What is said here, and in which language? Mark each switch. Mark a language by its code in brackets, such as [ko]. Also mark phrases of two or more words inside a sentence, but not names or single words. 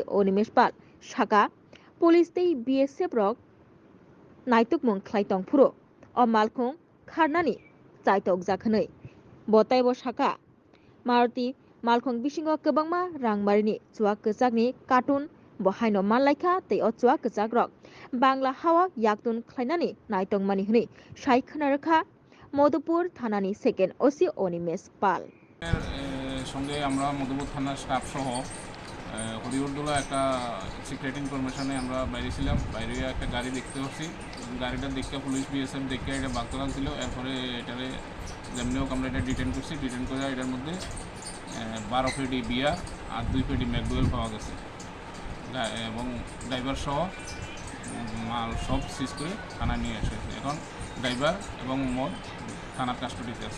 [trp] अनिमेश पाल साका पुलिस ते BSF रक नायतुक मुं खलायतंग फुरो अ मालखुं खारनानि चाइतक जाखनै बताय बसाका मारुति मालखुं बिसिंगो गोबांमा रांमारिनि चुवाक कचाकनि कार्टुन बहायनो मानलायखा तै अ चुवाक कचाक रक बांला हावा याकतुन खलायनानि नायतंगमानि हनै साइ खोनारखा मधुपुर थानानि सेकेन्ड ओसि अनिमेश पाल [bn] সঙ্গে আমরা মধুপুর থানার স্টাফ সহ হরিহরদোলা একটা [en] secret information [bn] আমরা বাইরে ছিলাম বাইরে একটা গাড়ি দেখতে পাচ্ছি গাড়িটা দেখে পুলিশ BSF দেখে এটা বাগতলান ছিল এরপরে এটারে যেমনি হোক আমরা এটা ডিটেন করছি ডিটেন করে এটার মধ্যে 12 পেটি বিয়ার আর 2 পেটি ম্যাকডুয়েল পাওয়া গেছে এবং ড্রাইভার সহ মাল সব সিজ করে থানায় নিয়ে এসেছে এখন ড্রাইভার এবং মদ থানার কাস্টডিতে আছে